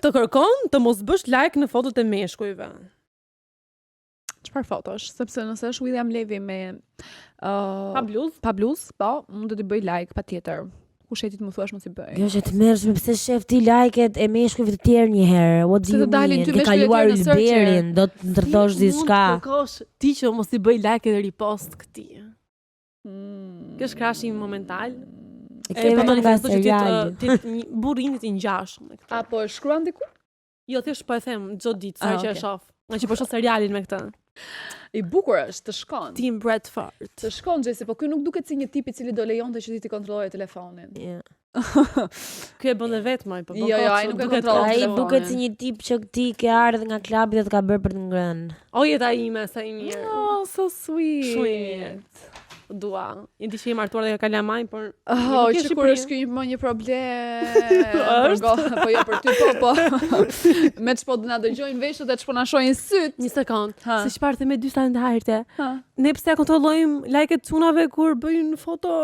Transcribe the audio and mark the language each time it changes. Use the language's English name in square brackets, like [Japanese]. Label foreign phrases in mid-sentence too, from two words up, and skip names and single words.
[Albanian] Të kërkon të mos bësh like në fotot e meshkujve. Çfarë fotosh? Sepse nëse është William Levy me Pa bluzë, po, mund të bëj like patjetër. Kush e ti të më thuash mos I bëj. Kjo është të mërshme, pse shef ti like-et e meshkujve të tjerë një herë. [English] What do you mean? [Albanian] Ke kaluar Ulberin, do të ndërtosh diçka. Mund të kërkosh ti që mos I bëj like edhe repost këtij. Kjo është krashim momental. E kemi të nga serial. Burrinit I ngjashëm me këtë. Apo e shkruan diku? Jo, thjesht po e them çdo ditë sa që e shoh. Nga që po shoh serialin me këtë. I bukur është, të shkon. Tim Bradford. Të shkon Jesse, po ky nuk duket si një tip I cili do lejonte që ti të kontrolloje telefonin. Ky e bën dhe vetëm ai, po Jo, ai nuk e kontrollon. Ai duket si një tip që ti ke ardhur nga klubi dhe të ka bërë për të ngrënë. O jeta ime sa I mirë. [English] Oh, so sweet. Sweet. [Albanian] Dua. Një diçka I martuar dhe ka kalamaj, por që kur është ky më një problem. Po jo për ty, po. Me ç'po na dëgjojnë veshët e ç'po na shohin syt. Një sekond. Si çfarë me dy standarde. Ne pse ja kontrollojmë like-et çunave kur bëjnë foto?